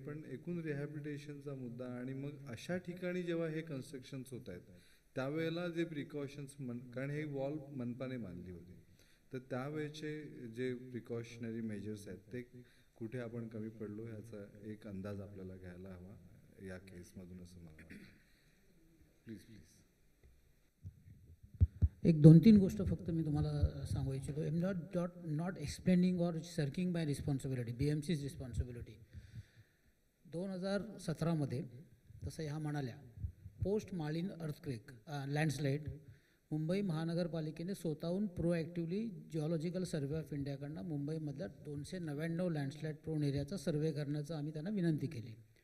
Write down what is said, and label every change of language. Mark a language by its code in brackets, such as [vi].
[mr] पण एकूण रिहॅबिलिटेशनचा मुद्दा आणि मग अशा ठिकाणी जेव्हा हे कन्स्ट्रक्शन्स होत आहेत त्यावेळेला जे प्रिकॉशन्स कारण हे वॉल मनपाने बांधली होती, तर त्यावेळेचे जे प्रिकॉशनरी मेजर्स आहेत ते कुठे आपण कमी पडलो ह्याचा एक अंदाज आपल्याला घ्यायला हवा या केसमधून असं मला वाटतं. [en] Please please. [mr] एक 2-3 गोष्ट फक्त मी तुम्हाला सांगू इच्छितो. [en] I am not explaining or shirking my responsibility, BMC's responsibility. [mr] 2017मध्ये तसं ह्या म्हणाल्या post Malin earthquake landslide Mumbai महानगरपालिकेने स्वतःहून प्रोॲक्टिव्हली geological survey of इंडियाकडनं मुंबईमधल्या 299 landslide prone एरियाचा सर्वे करण्याचं आम्ही त्यांना विनंती केली.